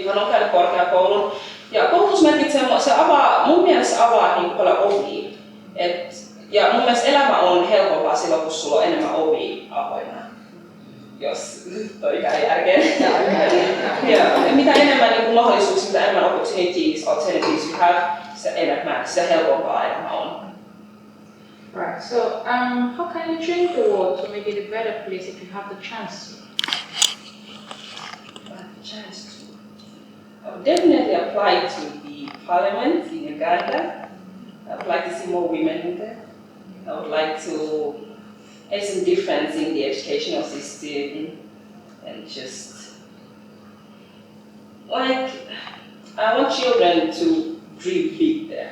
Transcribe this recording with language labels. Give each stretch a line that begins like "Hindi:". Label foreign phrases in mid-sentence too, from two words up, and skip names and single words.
Finnish: Mä oon käynyt korkeakoulun. Ja koulutus merkitsee, mun mielestä avaa niin paljon ovia. Ja mun mielestä elämä on helpompaa silloin, kun sulla on enemmän ovia avoinna. Jos toi käy järkeen. Ja mitä enemmän niin mahdollisuuksia, mitä enemmän
English: opportunities you have,
Finnish: se helpompaa elämä on.
English: Right. So, how can you change the world to make it a better place if you have the chance to? I would definitely apply to the parliament in Uganda. I would like to see more women in there. I would like to make some difference in the educational system and just I want children to dream big there.